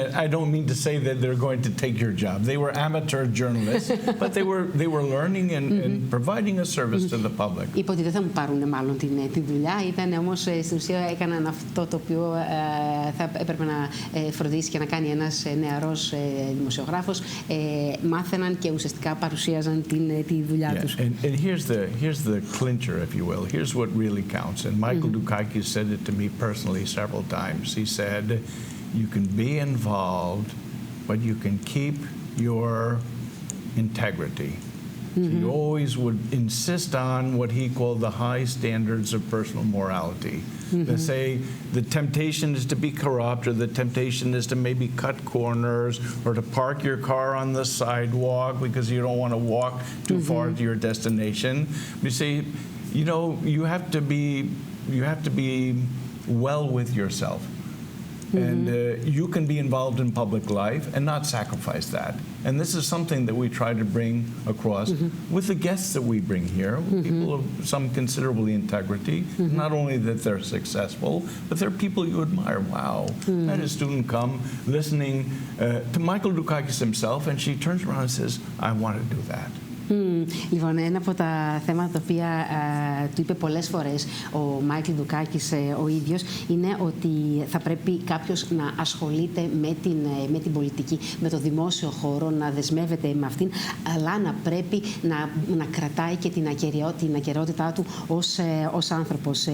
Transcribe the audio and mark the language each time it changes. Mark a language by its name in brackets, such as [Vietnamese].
[English] I don't mean to say that they're going to take your job. They were amateur journalists, but they were learning and providing a service to the public. [Greek] Είπε ότι δεν θα μου πάρουν μάλλον τη δουλειά, ήταν όμως στην ουσία έκαναν αυτό το οποίο θα έπρεπε να φροντίσει και να κάνει ένας νεαρός δημοσιογράφος. Μάθαιναν και ουσιαστικά παρουσίαζαν τη δουλειά τους. [English] And here's the clincher, if you will. Here's what really counts. And Mάικλ Dukakis said it to me personally several times. He said, you can be involved, but you can keep your integrity. He always would insist on what he called the high standards of personal morality. They say the temptation is to be corrupt, or the temptation is to maybe cut corners, or to park your car on the sidewalk because you don't want to walk too far to your destination. You see, you have to be well with yourself. And you can be involved in public life and not sacrifice that. And this is something that we try to bring across with the guests that we bring here, people of some considerable integrity, not only that they're successful, but they're people you admire. Wow, I had a student come listening to Maikel Dukakis himself, and she turns around and says, I want to do that. [Greek] Λοιπόν, ένα από τα θέματα τα οποία του είπε πολλές φορές ο Μάικλ Δουκάκης ο ίδιος είναι ότι θα πρέπει κάποιος να ασχολείται με την πολιτική, με το δημόσιο χώρο, να δεσμεύεται με αυτήν, αλλά να πρέπει να κρατάει και την ακεραιότητά του ως άνθρωπος.